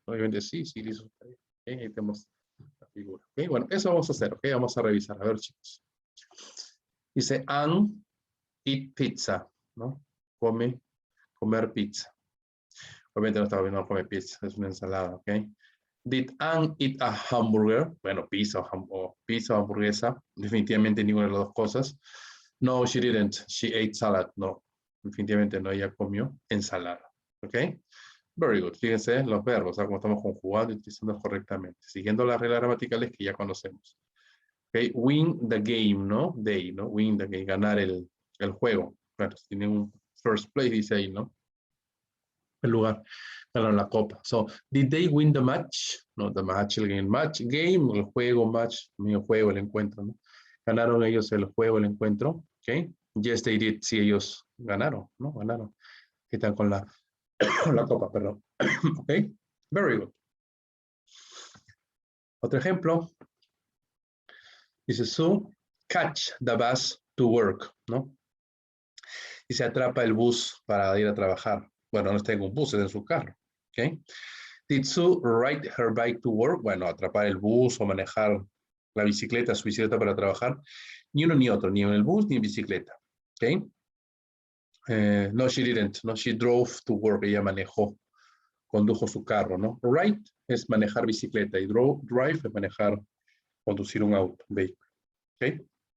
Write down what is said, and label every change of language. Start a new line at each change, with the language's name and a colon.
Spanish: Obviamente sí, sí hizo su tarea. ¿Okay? Ahí tenemos la figura. ¿Ok? Bueno, eso vamos a hacer. ¿Ok? Vamos a revisar. A ver, chicos. Dice,
English: Anne eat pizza.
Spanish: ¿No? Comer pizza. Obviamente no estaba viendo comer pizza. Es una ensalada. ¿Ok?
English: Did Anne eat a hamburger?
Spanish: Bueno, pizza o hamburguesa. Definitivamente ninguna de las dos cosas.
English: No, she didn't. She ate salad. No,
Spanish: definitivamente no. Ella comió ensalada. ¿Ok?
English: Very good.
Spanish: Fíjense los verbos, ¿sabes? Cómo estamos conjugando y utilizando correctamente. Siguiendo las reglas gramaticales que ya conocemos.
English: ¿Ok? Win the game, ¿no? They, ¿no? Win the game.
Spanish: Ganar el juego. Claro, tiene un
English: first place,
Spanish: dice ahí, ¿no? El lugar. Ganaron la copa.
English: So, did they win the match? No, the match, el game.
Spanish: Match, game, el juego, match, el juego, el encuentro, ¿no? Ganaron ellos el juego, el encuentro. ¿Ok?
English: Yes, they did.
Spanish: Sí, ellos ganaron, ¿no? Ganaron. ¿Qué tal con la copa, perdón?
English: ¿Ok? Very good.
Spanish: Otro ejemplo. Dice, so,
English: catch the bus to work,
Spanish: ¿no? Y se atrapa el bus para ir a trabajar. Bueno, no está en un bus, es en su carro. ¿Ok?
English: Did Sue ride her bike to work?
Spanish: Bueno, atrapar el bus o manejar la bicicleta, su bicicleta para trabajar. Ni uno ni otro, ni en el bus ni en bicicleta. ¿Ok?
English: No, she didn't. No, she drove to work.
Spanish: Ella manejó, condujo su carro, ¿no? Ride es manejar bicicleta y drive es manejar, conducir un auto, un vehículo. ¿Ok?